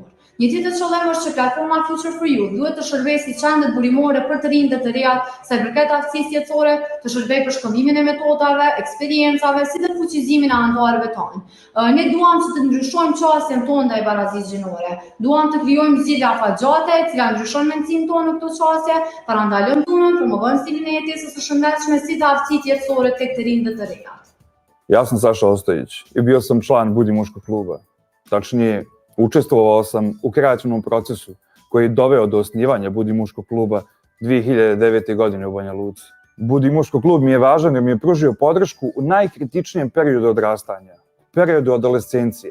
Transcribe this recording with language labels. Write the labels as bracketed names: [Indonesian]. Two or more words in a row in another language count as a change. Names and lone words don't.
[Albanian] Një tjetër qëllim është që platforma Future4YouTH duhet të shërbejë si qendër burimore për të rinjtë të reja sa i përket aftësisë jetësore, të shërbejë për shkëmbimin e metodave, eksperiencave, si dhe fuqizimin e anëtarëve tonë. Ne duam që të ndryshojmë qasjen tonë ndaj barazisë gjinore. Duam të krijojmë zgjidhje afatgjate, e cila ndryshon mendsinë tonë në këtë qasje, parandalon dhunën, promovon stilin e jetesës së shëndetshme si dhe aftësitë jetësore tek të rinjtë të reja. [Serbian] Ja sam Saša Ostojić i bio sam član Budi muškog kluba. Tačnije, učestvovao sam u kreativnom procesu koji je doveo do osnivanja Budi muškog kluba 2009. godine u Banja Luci. Budi muškog klub mi je važan jer mi je pružio podršku u najkritičnijem periodu odrastanja, periodu adolescencije.